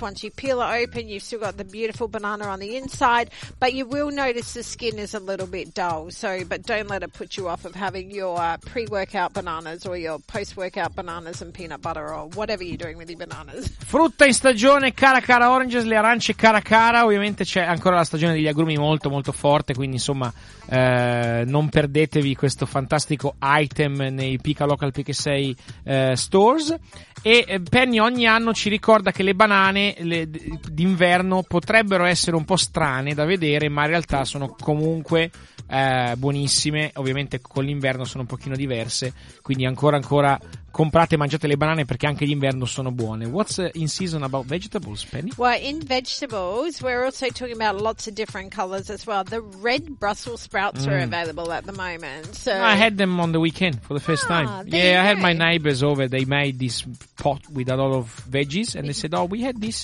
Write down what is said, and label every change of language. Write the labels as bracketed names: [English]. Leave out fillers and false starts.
[English] Once you peel it open, you've still got the beautiful banana on the inside, but you will notice the skin is a little bit dull. So, but don't let it put you off of having your pre-workout bananas or your post-workout bananas and peanut butter or whatever you're doing with your bananas. [Italian] Frutta in stagione, Caracara oranges, le arance Caracara. Ovviamente c'è ancora la stagione degli agrumi molto molto forte, quindi insomma non perdetevi questo fantastico item nei Pica Local PK6 stores. E Penny ogni anno ci ricorda che le banane d'inverno potrebbero essere un po' strane da vedere, ma in realtà sono comunque buonissime. Ovviamente con l'inverno sono un pochino diverse, quindi ancora comprate e mangiate le banane perché anche d'inverno sono buone. [English] What's in season about vegetables, Penny? Well, in vegetables, we're also talking about lots of different colours as well. The red Brussels sprouts are available at the moment. So I had them on the weekend for the first time. Yeah, I had my neighbours over. They made this pot with a lot of veggies and they said, oh, we had this.